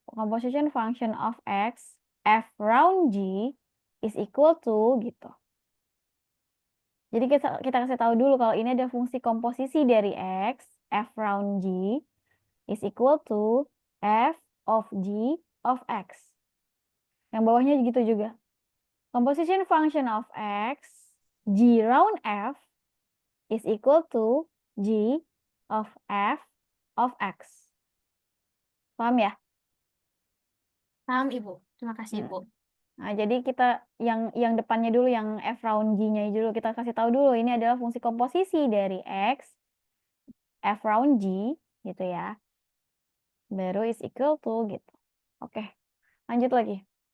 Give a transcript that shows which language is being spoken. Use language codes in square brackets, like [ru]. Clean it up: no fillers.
[en] Composition function of X, F round G is equal to gitu. [id] Jadi kita kasih tahu dulu kalau ini ada fungsi komposisi dari X, [en] F round G is equal to F of G of X. [id] Yang bawahnya gitu juga. [en] Composition function of X, G round F is equal to G of F of X. [id] Paham ya? Paham Ibu. Terima kasih Hmm. Ibu. Nah, jadi kita yang depannya dulu, yang [en] F round G- [id] nya dulu kita kasih tahu dulu ini adalah fungsi komposisi dari X, F round G gitu ya. Baru [en] is equal to [id] gitu. Oke, lanjut lagi.